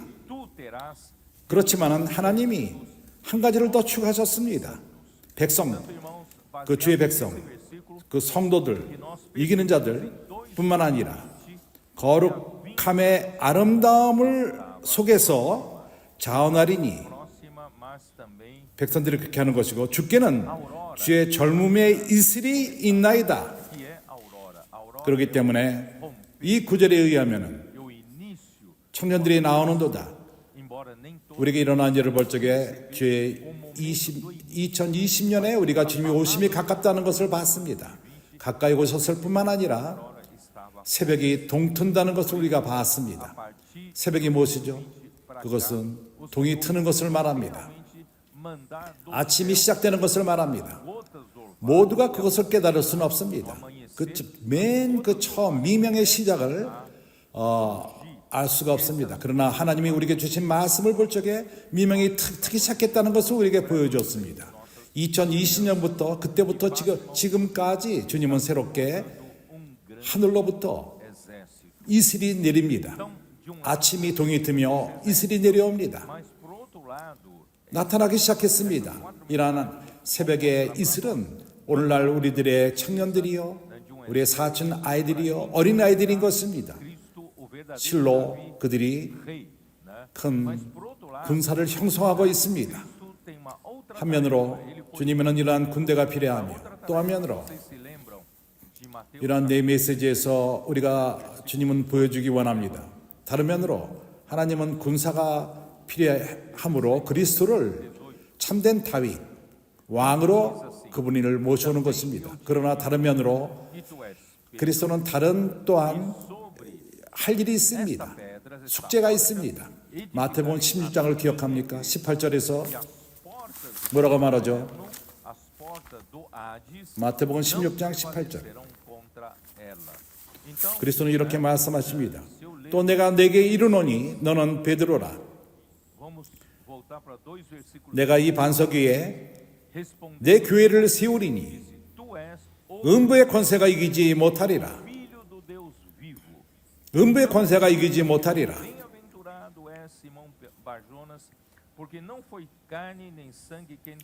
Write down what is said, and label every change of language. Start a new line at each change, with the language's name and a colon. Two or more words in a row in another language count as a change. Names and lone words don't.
Korean: 그렇지만은 하나님이 한 가지를 더 추가하셨습니다. 백성, 그 주의 백성, 그 성도들, 이기는 자들뿐만 아니라 거룩함의 아름다움을 속에서 자원하리니
Portuguese: próxima, mas também
Korean: 백성들이 그렇게 하는 것이고 주께는 주의 젊음의 이슬이 있나이다.
Portuguese: que é aurora. Aurora
Korean: 그렇기 때문에 이 구절에 의하면은
Portuguese: é o início,
Korean: 청년들이 나오는도다.
Portuguese: embora nem todos
Korean: 우리에게 일어난 일을 볼 적에 주의 2020년에 우리가 주님이 오심이 가깝다는 것을 봤습니다. 가까이 오셨을 뿐만 아니라
Portuguese: estava
Korean: 새벽이 동튼다는 것을 우리가 봤습니다.
Portuguese: partir
Korean: 새벽이 무엇이죠? 그것은 동이 트는 것을 말합니다.
Portuguese: mandar
Korean: 아침이 시작되는 것을 말합니다.
Portuguese: gotas do
Korean: 모두가 그것을 깨달을 수는 없습니다. 맨 그 처음 미명의 시작을 알 수가 없습니다. 그러나 하나님이 우리에게 주신 말씀을 볼 적에 미명이 트기 시작했다는 것을 우리에게 보여줬습니다. 2020년부터 그때부터 지금까지 주님은 새롭게 하늘로부터
Portuguese: exército.
Korean: 이슬이 내립니다. 아침이 동이 트며 이슬이 내려옵니다.
Portuguese: Mas por outro lado,
Korean: 나타나기 시작했습니다. 이러한 새벽의 이슬은 오늘날 우리들의 청년들이요, 우리의 사촌 아이들이요, 어린 아이들인 것입니다.
Portuguese: Cristo, o verdadeiro
Korean: 실로 그들이
Portuguese: rei, né?
Korean: 큰
Portuguese: Por outro lado,
Korean: 군사를 형성하고 있습니다.
Portuguese: Cristo tem uma outra
Korean: 한면으로 주님에는 이러한 군대가 필요하며 또 한면으로
Portuguese: Vocês se lembram de Mateus
Korean: 이러한 내 메시지에서 우리가 주님은 보여주기 원합니다. 다른 면으로 하나님은 군사가 필요함으로 그리스도를 참된 다윗 왕으로 그분을 모셔오는 것입니다. 그러나 다른 면으로
Portuguese: e tu és
Korean: 그리스도는 다른 또한
Portuguese: sobre
Korean: 할 일이 있습니다.
Portuguese: pedras
Korean: 숙제가 있습니다. 마태복음 16장을 기억합니까? 18절에서
Portuguese: as portas,
Korean: 뭐라고 말하죠?
Portuguese: as portas do Hades
Korean: 마태복음
Portuguese: não
Korean: 16장 18절.
Portuguese: prevalecerão contra ela. Então,
Korean: 그리스도는 이렇게 말씀하십니다. 또 내가 내게 이르노니 너는 베드로라.
Portuguese: vamos voltar para dois versículos.
Korean: 내가 이 반석 위에
Portuguese: Respondeu,
Korean: 내 교회를 세우리니
Portuguese: tu és o
Korean: 음부의 권세가 이기지 못하리라.
Portuguese: filho do Deus vivo.
Korean: 음부의 권세가 이기지 못하리라.
Portuguese: Bem-aventurado és Simão Barjonas, porque não foi carne nem sangue quem